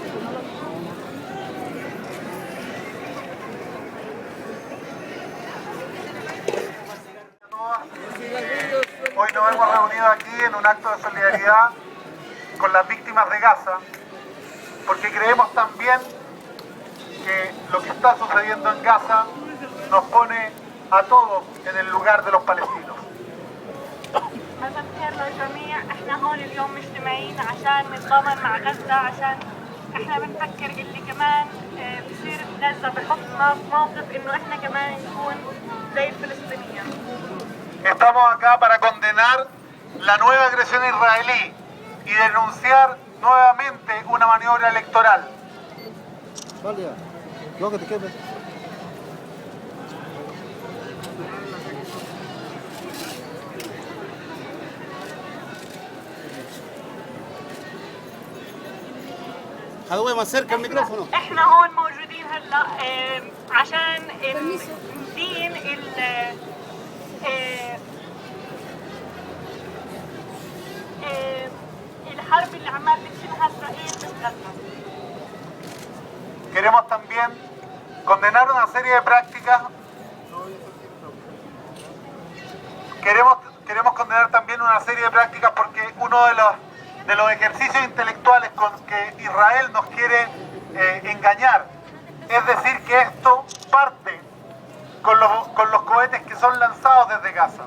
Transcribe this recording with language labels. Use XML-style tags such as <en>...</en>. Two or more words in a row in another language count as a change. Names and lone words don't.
<es>Hoy nos hemos reunido aquí en un acto de solidaridad con las víctimas de Gaza, porque creemos también que lo que está sucediendo en Gaza nos pone a todos en el lugar de los palestinos.</es> <ar>مساء الخير للجميع، احنا هون اليوم مجتمعين عشان نتضامن مع غزة، عشان احنا بنفكر اللي كمان بصير غزة بحطنا في موقف انه احنا كمان نكون زي الفلسطينيين.</ar> <es>Estamos acá para condenar la nueva agresión israelí y denunciar nuevamente una maniobra electoral. خدوه más cerca el micrófono.</es> <ar>احنا هون موجودين هلا عشان ندين الحرب اللي عمال بتشنها اسرائيل بغزة.</ar> <es>Queremos también condenar una serie de prácticas. Queremos condenar también una serie de prácticas porque uno de los ejercicios intelectuales con que Israel nos quiere engañar es decir que esto parte con los cohetes que son lanzados desde Gaza.</es>